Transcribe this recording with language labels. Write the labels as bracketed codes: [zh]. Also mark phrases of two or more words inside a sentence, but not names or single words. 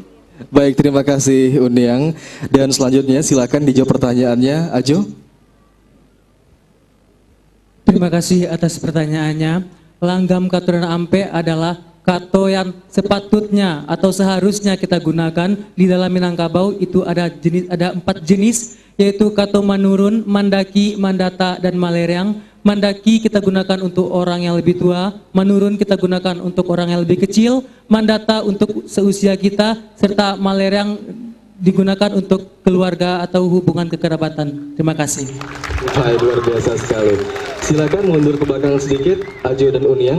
[id] Baik, terima kasih Uniang. Dan selanjutnya silakan dijawab pertanyaannya, Ajo. Terima kasih atas pertanyaannya. [min] Langgam kato dan ampe [id] adalah kato yang sepatutnya atau seharusnya kita gunakan di dalam Minangkabau. Itu ada 4 jenis, yaitu [min] kato manurun, mandaki, mandata, dan malereang. [id] Mandaki kita gunakan untuk orang yang lebih tua, manurun kita gunakan untuk orang yang lebih kecil, mandata untuk seusia kita, serta malereang digunakan untuk keluarga atau hubungan kekerabatan. Terima kasih. Baik, luar biasa sekali. Silakan mundur ke belakang sedikit, Ajo dan Uniang.